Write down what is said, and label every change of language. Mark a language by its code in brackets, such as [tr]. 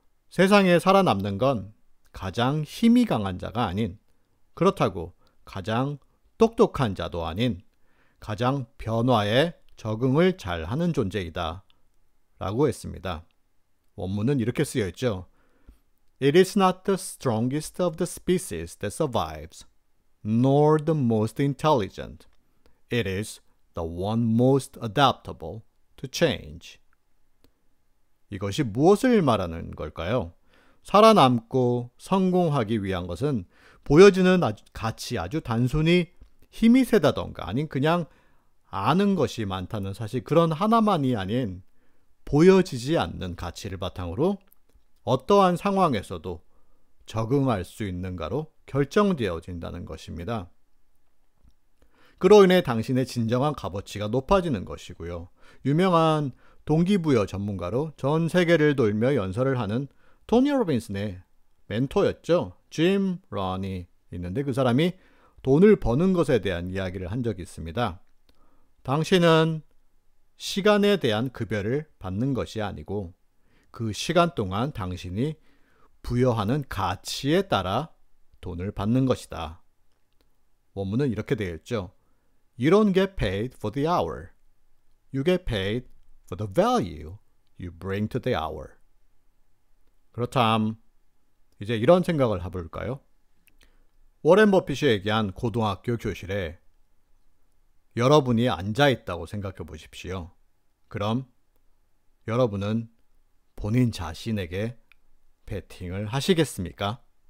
[ko] 세상에 살아남는 건 가장 힘이 강한 자가 아닌, 그렇다고 가장 똑똑한 자도 아닌 가장 변화에 적응을 잘하는 존재이다 라고 했습니다. 원문은 이렇게 쓰여 있죠. [en] It is not the strongest of the species that survives, nor the most intelligent. It is the one most adaptable to change. [ko] 이것이 무엇을 말하는 걸까요? 살아남고 성공하기 위한 것은 보여지는 가치, 아주 단순히 힘이 세다던가 아닌 그냥 아는 것이 많다는 사실, 그런 하나만이 아닌 보여지지 않는 가치를 바탕으로 어떠한 상황에서도 적응할 수 있는가로 결정되어진다는 것입니다. 그로 인해 당신의 진정한 값어치가 높아지는 것이고요. 유명한 동기부여 전문가로 전 세계를 돌며 연설을 하는 토니 로빈슨의 멘토였죠. 짐 런이 있는데 그 사람이 돈을 버는 것에 대한 이야기를 한 적이 있습니다. 당신은 시간에 대한 급여를 받는 것이 아니고 그 시간 동안 당신이 부여하는 가치에 따라 돈을 받는 것이다. 원문은 이렇게 되어 있죠. [en] You don't get paid for the hour. You get paid for the value you bring to the hour. [ko] 그렇다면 이제 이런 생각을 해볼까요? 워렌 버핏이 얘기한 고등학교 교실에 여러분이 앉아있다고 생각해 보십시오. 그럼 여러분은 본인 자신에게 베팅을 하시겠습니까?